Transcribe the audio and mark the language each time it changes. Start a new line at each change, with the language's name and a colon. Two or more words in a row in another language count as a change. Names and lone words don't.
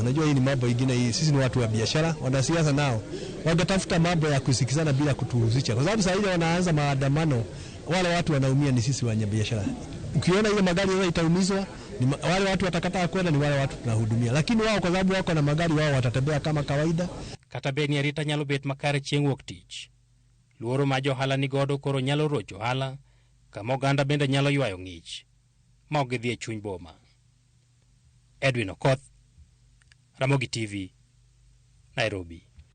Swahili: Najua hii ni mambo mengine hii. Sisi ni watu wa biashara, wanasiasa nao wangetafuta mambo ya kusikizana bila kutuhusisha. Kwa sababu sasa wanaanza maandamano, wale watu wanaumia ni sisi wenye biashara. Ukiona ile magari yao itaumizwa, wale watu watakataa kwenda ni wale watu tunahudumia. Lakini wao kwa sababu wako na magari wao watatembea kama kawaida.
Luo (Kenya and Tanzania): Kata beni arita nyalo bet makare chieng' wuok tich. Luoro ma johala ni godo koro nyalo rocho ohala, kama oganda bende nyalo ywayo ng'ich ma ok gidhi e chuny boma. Edwin Okoth, Ramogi TV, Nairobi.